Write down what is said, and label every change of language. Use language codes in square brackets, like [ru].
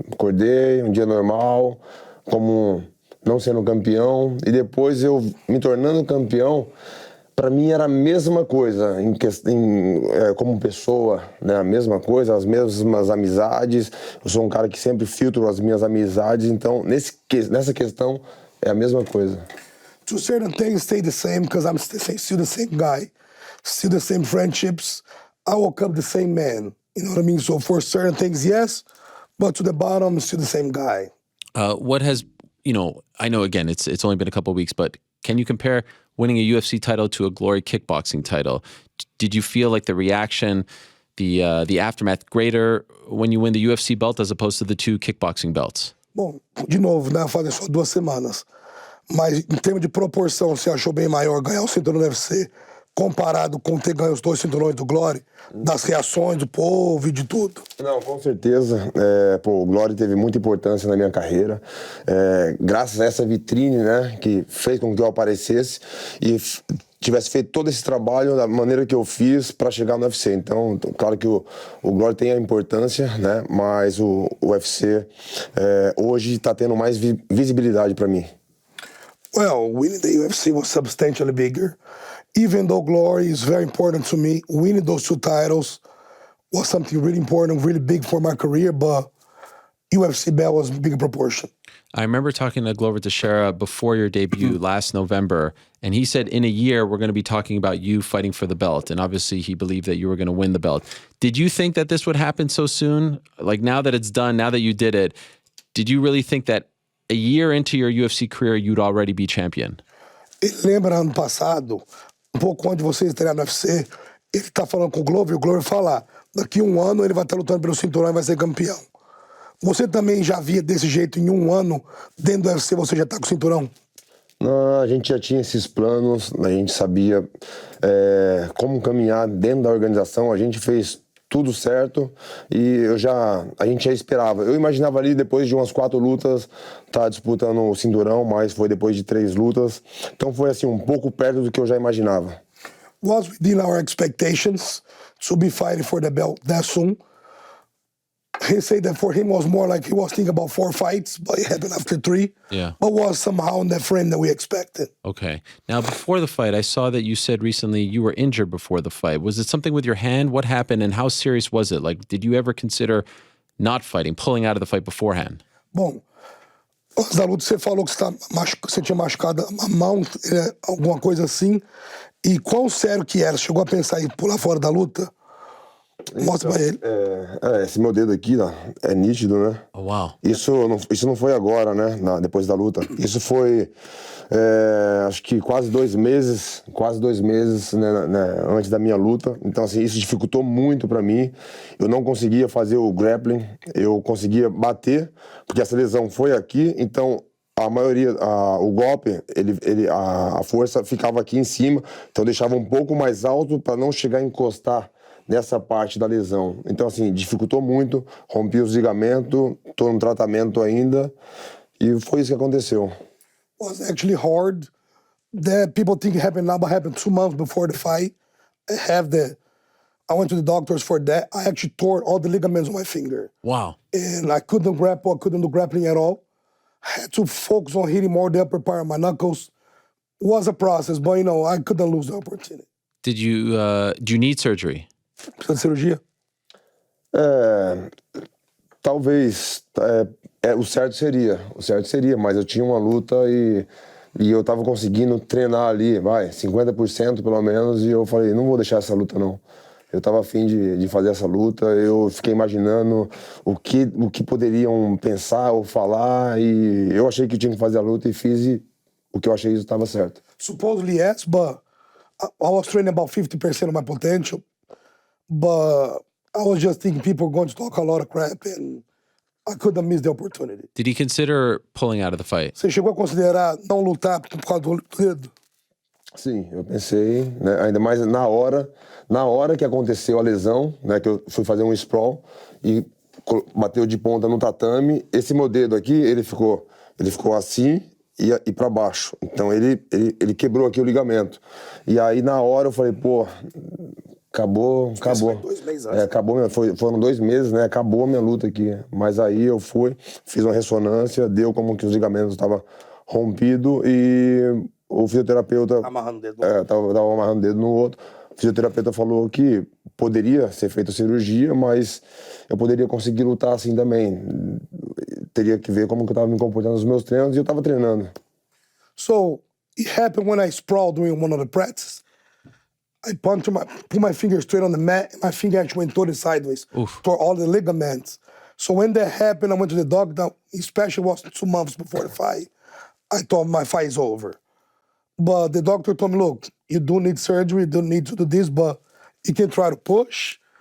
[pt] Acordei, um dia normal, como não sendo campeão, e depois eu me tornando campeão, pra mim era a mesma coisa, como pessoa, né? A mesma coisa, as mesmas amizades. Eu sou um cara que sempre filtro as minhas amizades, então nessa questão é a mesma coisa. [en] To certain things stay the same because I'm still the same guy, still the same friendships. I woke up the same man, you know what I mean? So for certain things, yes, but to the bottom, I'm still the same guy. What has, I know again, it's only been a couple of weeks, but can you compare winning a UFC title to a Glory kickboxing title? Did you feel like the reaction, the aftermath greater when you win the UFC belt as opposed to the 2 kickboxing belts? [pt] Bom, de novo, né? Fazem só 2 semanas. Mas em termos de proporção, você achou bem maior ganhar o cinturão do UFC comparado com ter ganho os 2 cinturões do Glory? Das reações do povo e de tudo? Não, com certeza. O Glory teve muita importância na minha carreira. Graças a essa vitrine, né, que fez com que eu aparecesse e tivesse feito todo esse trabalho da maneira que eu fiz para chegar no UFC. Então, claro que o Glory tem a importância, né, mas o UFC hoje está tendo mais visibilidade para mim. [en] Well, winning the UFC was substantially bigger. Even though glory is very important to me, winning those 2 titles was something really important, really big for my career, but UFC belt was a bigger proportion. I remember talking to Glover Teixeira before your debut last November, and he said in a year we're going to be talking about you fighting for the belt, and obviously he believed that you were going to win the belt. Did you think that this would happen so soon? Like now that it's done, now that you did it, did you really think that a year into your UFC career you'd already be champion? [pt] Ele lembra ano passado, pouco antes de você estrear no UFC, ele tá falando com o Glover fala, daqui 1 ano ele vai estar lutando pelo cinturão e vai ser campeão. Você também já via desse jeito em 1 ano, dentro do UFC você já tá com o cinturão? Não, a gente já tinha esses planos, a gente sabia como caminhar dentro da organização, a gente fez tudo certo e a gente já esperava. Eu imaginava ali, depois de umas 4 lutas, tá disputando o cinturão, mas foi depois de 3 lutas. Então foi assim, um pouco perto do que eu já imaginava. [en] Was within our expectations to be fighting for the belt that soon. He said that for him was more like he was thinking about 4 fights, but it happened after 3. Yeah. But was somehow in that frame that we expected. Okay. Now, before the fight, I saw that you said recently you were injured before the fight. Was it something with your hand? What happened and how serious was it? Like, did you ever consider not fighting, pulling out of the fight beforehand? [pt] Bom, antes da luta você falou que você tinha machucado a mão, alguma coisa assim. E quão sério que era? Chegou a pensar em pular fora da luta? Mostra pra ele. Esse meu dedo aqui, ó, é nítido, né? [en] Oh, wow. [pt] Isso não foi agora, né? Depois da luta. Isso foi, acho que quase 2 meses, né, antes da minha luta. Então, assim, isso dificultou muito pra mim. Eu não conseguia fazer o grappling, eu conseguia bater, porque essa lesão foi aqui, então a maioria, o golpe, a força ficava aqui em cima, então deixava um pouco mais alto para não chegar a encostar nessa parte da lesão. Então, assim, dificultou muito, rompi os ligamentos, tô no tratamento ainda, e foi isso que aconteceu. [en] Was actually hard. That people think it happened now, but happened 2 months before the fight. I went to the doctors for that. I actually tore all the ligaments on my finger. Wow. And I couldn't grapple, I couldn't do grappling at all. I had to focus on hitting more the upper part of my knuckles. It was a process, but I couldn't lose the opportunity. Do you need surgery? [pt] Precisa de cirurgia? Talvez, o certo seria, mas eu tinha uma luta e eu tava conseguindo treinar ali, 50% pelo menos, e eu falei, não vou deixar essa luta não. Eu tava afim de fazer essa luta, eu fiquei imaginando o que poderiam pensar ou falar, e eu achei que tinha que fazer a luta e fiz, e o que eu achei isso estava certo. [en] Supposedly yes, but I was training about 50% of my potential. But I was just thinking people were going to talk a lot of crap and I couldn't miss the opportunity. Did he consider pulling out of the fight? [pt] Você chegou a considerar não lutar por causa do dedo? Sim, eu pensei, né, ainda mais na hora que aconteceu a lesão, né, que eu fui fazer um sprawl e bateu de ponta no tatame, esse meu dedo aqui, ele ficou assim e para baixo. Então ele quebrou aqui o ligamento. E aí na hora eu falei, pô, acabou. Foi 2 meses antes. Foram 2 meses, né? Acabou a minha luta aqui. Mas aí eu fiz uma ressonância, deu como que os ligamentos estavam rompidos e o fisioterapeuta... Amarrando o dedo. Tava amarrando o dedo no outro. O fisioterapeuta falou que poderia ser feita cirurgia, mas eu poderia conseguir lutar assim também. Teria que ver como que eu tava me comportando nos meus treinos e eu tava treinando. [en] So, it happened when I sprawled during one of the practices. I put my finger straight on the mat, and my finger actually went totally sideways. Oof. Tore all the ligaments. So when that happened, I went to the doctor, especially was 2 months before the fight. I thought my fight is over. But the doctor told me, look, you do need surgery, you don't need to do this, but you can try to push.